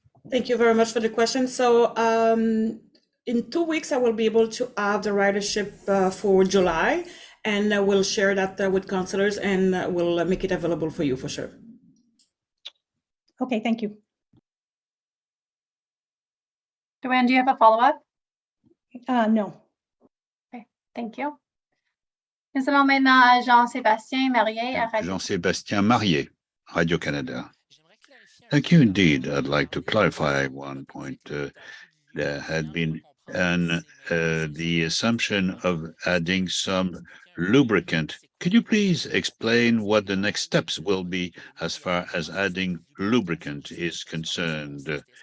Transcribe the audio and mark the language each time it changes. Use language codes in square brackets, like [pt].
[en] Thank you very much for the question. So in 2 weeks, I will be able to have the ridership for July, and I will share that with counselors, and we'll make it available for you for sure. Okay, thank you. Joanne, do you have a follow-up? No. Okay, thank you. [fr] Nous allons maintenant à Jean-Sébastien Marié à Radio. [en] Jean-Sébastien Marié, Radio-Canada. Thank you indeed. I'd like to clarify one point. There had been the assumption of adding some lubricant. Could you please explain what the next steps will be as far as adding lubricant is concerned?